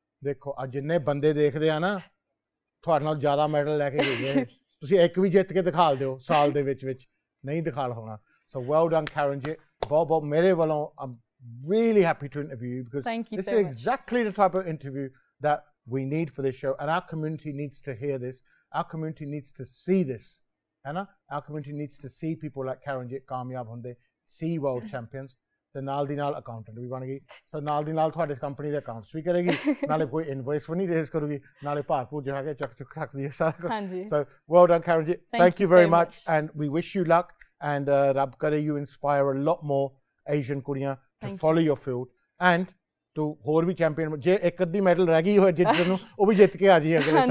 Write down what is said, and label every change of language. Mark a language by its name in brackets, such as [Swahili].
[Punjabi] ਦੇਖੋ ਅੱਜ ਜਿੰਨੇ ਬੰਦੇ ਦੇਖਦੇ ਆ ਨਾ ਤੁਹਾਡੇ ਨਾਲ ਜ਼ਿਆਦਾ ਮੈਡਲ ਲੈ ਕੇ ਗਏ, ਤੁਸੀਂ ਇੱਕ ਵੀ ਜਿੱਤ ਕੇ ਦਿਖਾ ਦਿਓ ਸਾਲ ਦੇ ਵਿੱਚ ਨਹੀਂ ਦਿਖਾ ਹੋਣਾ. [English] So well done, Karanjit. Bob, [Punjabi] mere walon, [English] I'm really happy to interview you because this is exactly the type of interview that we need for this show, and our community needs to hear this. Our community needs to see this. Our community needs to see people like Karanjit [Punjabi] Kamyab hunde, [English] see world champions. [Punjabi] The ਨਾਲ ਦੀ ਨਾਲ accountant ਵੀ ਬਣ ਗਈ, so ਨਾਲ ਦੀ ਨਾਲ ਤੁਹਾਡੇ company ਦੇ accounts ਵੀ ਕਰੇਗੀ, ਨਾਲੇ ਕੋਈ invoice ਵੀ ਨਹੀਂ ਰੇਜ਼ ਕਰੂਗੀ, ਨਾਲੇ ਭਾਰਪੂਰ ਜਿਹੜਾ ਕਿ ਚੱਕ ਸਕਦੀ ਹੈ ਸਾਰਾ ਕੁਝ. [English] So well done, Karanjit. Thank you very much, and we wish you luck. And Rab kare you inspire a lot more Asian [Punjabi] ਕੁੜੀਆਂ [English] to follow your field and to [Punjabi] ਹੋਰ ਵੀ ਚੈਂਪੀਅਨ ਜੇ ਇੱਕ ਅੱਧੀ ਮੈਡਲ ਰਹਿ ਗਈ ਹੋਏ ਜਿੱਤਣ ਨੂੰ ਉਹ ਵੀ ਜਿੱਤ ਕੇ ਆ ਜੀ ਅਗਲੇ ਸਾਲ.